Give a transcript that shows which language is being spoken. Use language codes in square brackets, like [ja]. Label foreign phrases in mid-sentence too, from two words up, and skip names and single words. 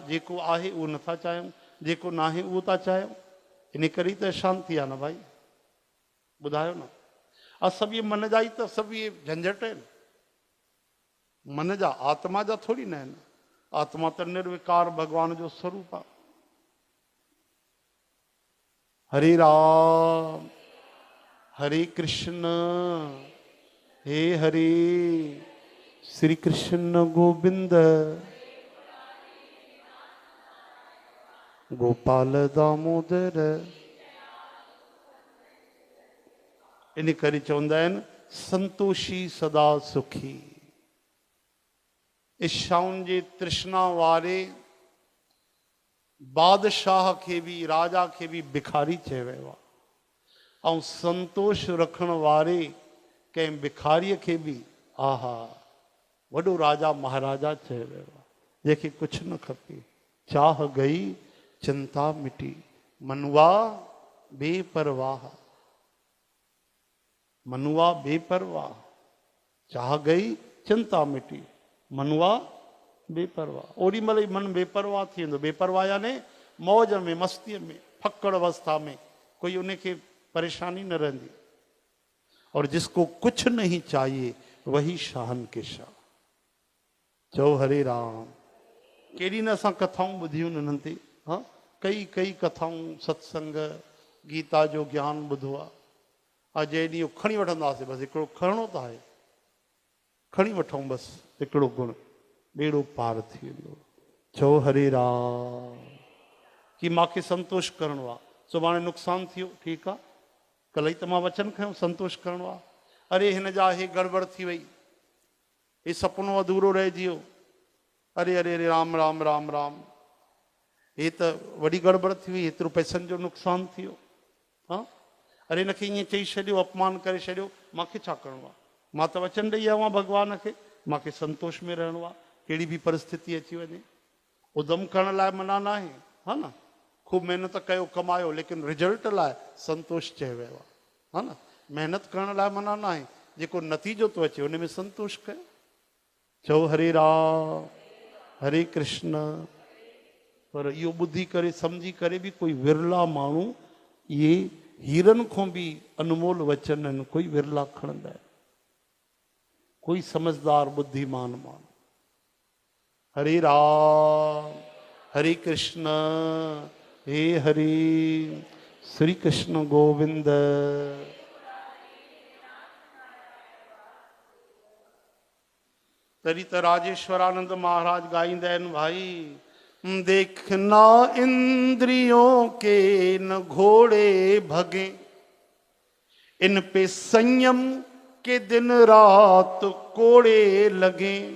[sd] जेको आहे उहो नथा चाहियूं, जेको न आहे उहो था चाहियूं, इन करे त अशांति आहे न भाई, ॿुधायो न। सभु इहे मन जा ई त सभु इहे झंझट आहिनि, मन जा, आत्मा जा थोरी न आहिनि। आत्मा त निर्विकार भगवान जो स्वरूप आहे। हरे राम हरे कृष्ण, हे हरे श्री कृष्ण गोविंद गोपाल दामोदर। इन करे चवंदा आहिनि [hi] संतोषी सदा सुखी। [sd] इच्छाउनि जे तृष्णा वारे बादशाह खे बि, राजा खे बि भिखारी चयो वियो आहे, ऐं संतोष रखण वारे कंहिं भिखारीअ खे बि आहा वॾो राजा महाराजा चयो वियो आहे, जंहिंखे कुझु न खपे। [hi] चाह गई चिंता मिटी, मनुआ बेपरवाह, मनुआ बेपरवाह, चाह गई चिंता मिटी, मनुआ बेपरवाह। [sd] ओड़ी महिल ई मन बेपरवाह थी वेंदो। बेपरवाह यानी मौज में, मस्तीअ में, फकड़ अवस्था में, कोई उनखे परेशानी न रहंदी। [hi] और जिसको कुछ नहीं चाहिए वही शाहन के शाह। [sd] चओ हरे राम। केॾी न असां कथाऊं ॿुधियूं इन्हनि ते, हाँ कई कथाऊं, सत्संग, गीता जो ज्ञान ॿुधो आहे। जंहिं ॾींहुं खणी वठंदासीं, बसि हिकिड़ो खणणो त आहे, खणी वठूं बसि हिकिड़ो गुण, बेड़ो पार थी वेंदो। चओ हरे राम। कि मूंखे संतोष करणो आहे, सुभाणे नुक़सानु थियो, ठीकु आहे, कल्ह ई त मां वचन खयों संतोष करणो आहे। अरे हिन जा हे गड़बड़ थी वई, हे सपनो अधूरो रहिजी वियो, अरे अरे अरे राम राम राम राम, हे त वॾी गड़बड़ थी वई, हेतिरो पैसनि जो नुक़सानु थी वियो। हाँ अरे हिनखे ईअं चई छॾियो, अपमान करे छॾियो, मूंखे छा करिणो आहे? मां त वचन ॾेई आयो आहियां भॻवान खे, मूंखे संतोष में रहणो आहे, कहिड़ी बि परिस्थिति अची वञे। उधम करण लाइ मना न आहे, हा न, ख़ूब महिनत कयो, कमायो, लेकिन रिजल्ट लाइ संतोष चयो वियो आहे, हा न। महिनत करण लाइ मना न आहे, जेको नतीजो थो अचे उन में संतोष कयो। चओ हरे राम हरे कृष्ण। पर इहो ॿुधी करे, सम्झी करे बि कोई विरला माण्हू इहे हीरनि खां बि अनमोल वचन आहिनि, कोई विरला खणंदा आहिनि, कोई समझदार बुद्धिमान माण्हू। हरे राम हरे कृष्ण, हे हरे श्री कृष्ण गोविंद। तरी त राजेश्वरानंद महाराज गाईंदा आहिनि, [hi] भाई देखना इंद्रियों के न घोड़े भगे, इन पे संयम के दिन रात कोड़े लगे,